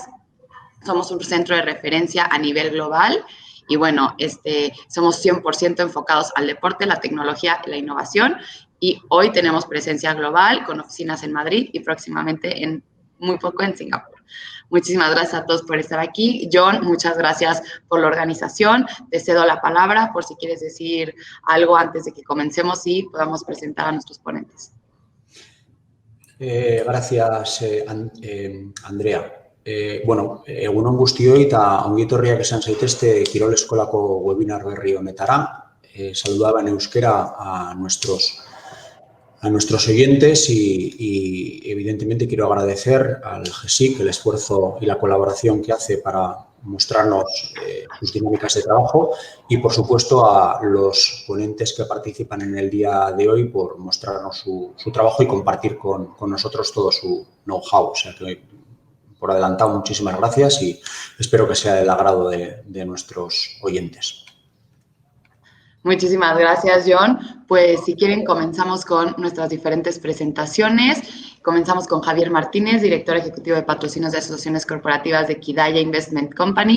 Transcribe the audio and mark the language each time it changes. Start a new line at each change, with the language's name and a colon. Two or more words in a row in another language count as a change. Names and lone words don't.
Spanish: Somos un centro de referencia a nivel global y bueno, somos 100% enfocados al deporte, la tecnología y la innovación y hoy tenemos presencia global con oficinas en Madrid y próximamente muy poco en Singapur. Muchísimas gracias a todos por estar aquí. John, muchas gracias por la organización. Te cedo la palabra por si quieres decir algo antes de que comencemos y podamos presentar a nuestros ponentes. Gracias, Andrea.
Basque: Egunon guztioi eta ongi etorriak esan zaitezte Kirol Eskolako webinar berri honetara.
Spanish: Saludaba en euskera a nuestros oyentes y evidentemente quiero agradecer al GESIC el esfuerzo y la colaboración que hace para mostrarnos sus dinámicas de trabajo y, por supuesto, a los ponentes que participan en el día de hoy por mostrarnos su trabajo y compartir con nosotros todo su know-how. O sea que, por adelantado, muchísimas gracias y espero que sea del agrado de nuestros oyentes. Muchísimas gracias, John. Pues si quieren, comenzamos con nuestras diferentes presentaciones. Comenzamos con Javier Martínez, director ejecutivo de patrocinios de asociaciones corporativas de Kidaya Investment Company.